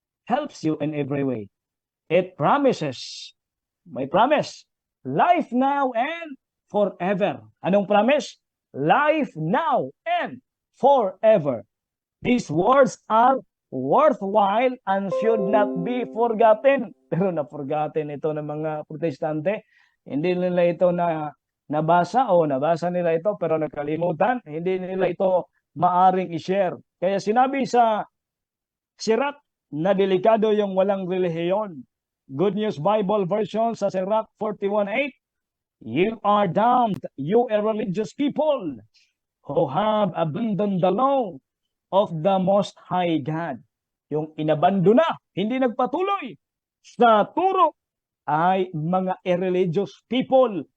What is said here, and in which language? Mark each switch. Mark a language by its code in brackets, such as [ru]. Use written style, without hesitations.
[en] Helps you in every way. It promises, may promise, life now and forever. [tl] Anong promise? [en] Life now and forever. These words are worthwhile and should not be forgotten. [tl] Pero na-forgotten ito ng mga protestante. Hindi nila ito nabasa nila ito pero nakalimutan. Hindi nila ito maaring i-share. Kaya sinabi sa Sirach na delikado yung walang relihiyon. [en] Good News Bible version sa Sirach 41:8. You are damned, you irreligious people who have abandoned the law of the Most High God. [tl] Yung inabando na, hindi nagpatuloy sa turo ay mga irreligious people.